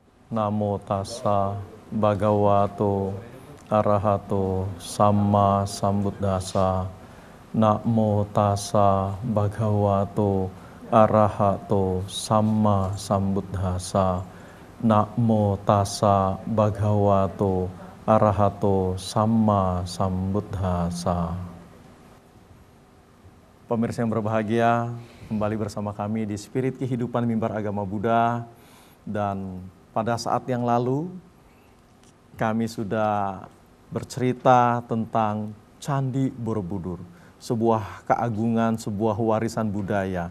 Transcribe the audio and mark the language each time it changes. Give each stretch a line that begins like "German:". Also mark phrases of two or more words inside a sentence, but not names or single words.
Pali: Namo tassa bhagavato arahato samma sambuddhassa. Namo tassa bhagavato arahato samma sambuddhassa. Namo tassa bhagavato arahato samma sambuddhassa.
Indonesian: Pemirsa yang berbahagia, kembali bersama kami di Spirit Kehidupan Mimbar Agama Buddha. Dan pada saat yang lalu kami sudah bercerita tentang Candi Borobudur, sebuah keagungan, sebuah warisan budaya.